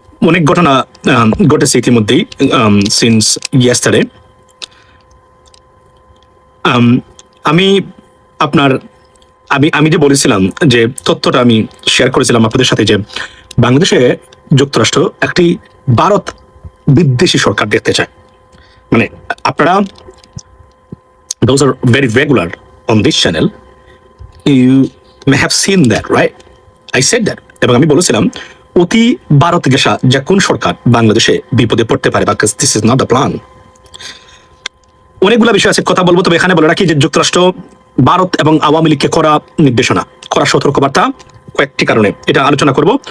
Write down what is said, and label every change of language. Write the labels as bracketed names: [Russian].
[Bangla] অনেক ঘটনা ঘটেছে ইতিমধ্যেই [English] Since yesterday. [Bangla] আমি আপনার আমি যে বলেছিলাম যে তথ্যটা আমি শেয়ার করেছিলাম আপনাদের সাথে যে বাংলাদেশে যুক্তরাষ্ট্র একটি ভারত বিদ্বেষী সরকার দেখতে চায়। মানে আপনারা [English] those are very regular on this channel, you may have seen that, right? I said that. [Bangla] এবং আমি বলেছিলাম অতি ভারত ঘেঁষা যে কোন সরকার বাংলাদেশে বিপদে পড়তে পারে, বা [English] This is not the plan. [Bangla] অনেকগুলো বিষয় আছে, কথা বলবো, তবে এখানে বলে রাখি যে যুক্তরাষ্ট্র ভারত এবং আওয়ামী লীগকে করা নির্দেশনা, করা সতর্কবার্তা কয়েকটি কারণে এটা আলোচনা করব।